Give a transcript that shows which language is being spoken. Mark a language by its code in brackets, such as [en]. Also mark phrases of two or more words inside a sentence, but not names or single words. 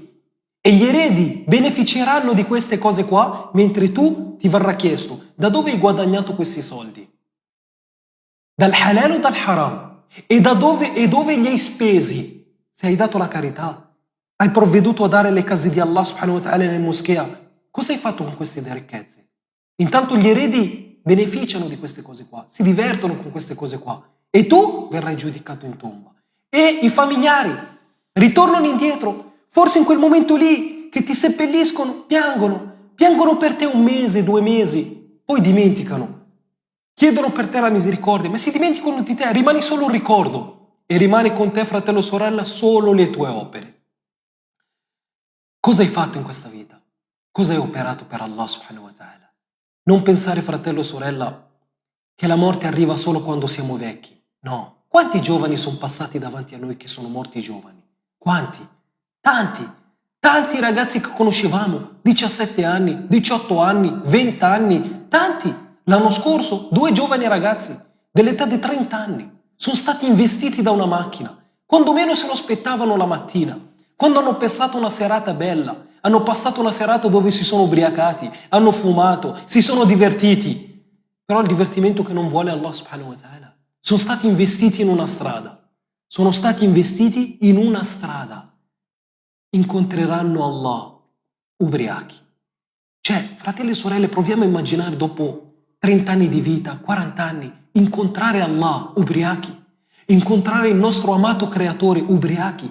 [it] E gli eredi beneficeranno di queste cose qua, mentre tu ti verrà chiesto: da dove hai guadagnato questi soldi? Dal halal o dal haram? E dove li hai spesi? Se hai dato la carità, hai provveduto a dare le case di Allah [ar] سبحانه وتعالى [it] nel moschea, cosa hai fatto con queste ricchezze? Intanto gli eredi beneficiano di queste cose qua, si divertono con queste cose qua, e tu verrai giudicato in tomba. E i familiari ritornano indietro, forse in quel momento lì che ti seppelliscono, piangono per te 1 mese, 2 mesi, poi dimenticano. Chiedono per te la misericordia, ma si dimenticano di te, rimani solo un ricordo e rimane con te, fratello o sorella, solo le tue opere. Cosa hai fatto in questa vita? Cosa hai operato per Allah [ar] سبحانه وتعالى? [it] Non pensare, fratello o sorella, che la morte arriva solo quando siamo vecchi. No. Quanti giovani sono passati davanti a noi che sono morti giovani? Quanti? Tanti ragazzi che conoscevamo, 17 anni, 18 anni, 20 anni, tanti. L'anno scorso 2 giovani ragazzi dell'età di 30 anni sono stati investiti da una macchina, quando meno se lo aspettavano la mattina, quando hanno passato una serata bella, hanno passato una serata dove si sono ubriacati, hanno fumato, si sono divertiti. però il divertimento che non vuole Allah [ar] سبحانه وتعالى. [it] Sono stati investiti in una strada. Sono stati investiti in una strada. Incontreranno Allah ubriachi. Cioè, fratelli e sorelle, proviamo a immaginare dopo 30 anni di vita, 40 anni, incontrare Allah ubriachi, incontrare il nostro amato creatore ubriachi.